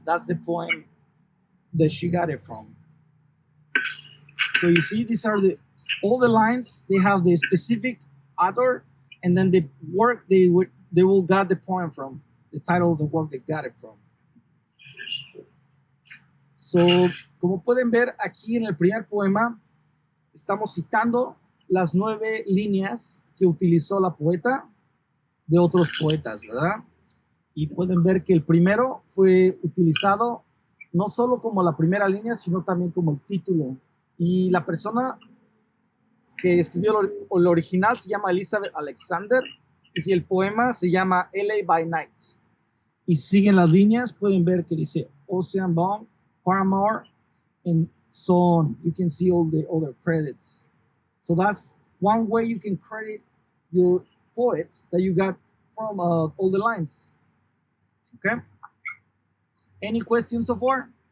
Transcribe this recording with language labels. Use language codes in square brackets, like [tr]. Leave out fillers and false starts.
[en] That's the poem that she got it from. So you see, these are all the lines, they have the specific author and then the work they will got the poem from, the title of the work they got it from. [es] So, como pueden ver aquí en el primer poema, estamos citando las 9 líneas que utilizó la poeta de otros poetas, ¿verdad? Y pueden ver que el primero fue utilizado no solo como la primera línea, sino también como el título. Y la persona que escribió el original se llama Elizabeth Alexander y el poema se llama LA by Night. Y siguen las líneas, pueden ver que dice Ocean Bomb, Paramore, [en] and so on. You can see all the other credits. So that's one way you can credit your poets that you got from all the lines. Okay? Any questions so far?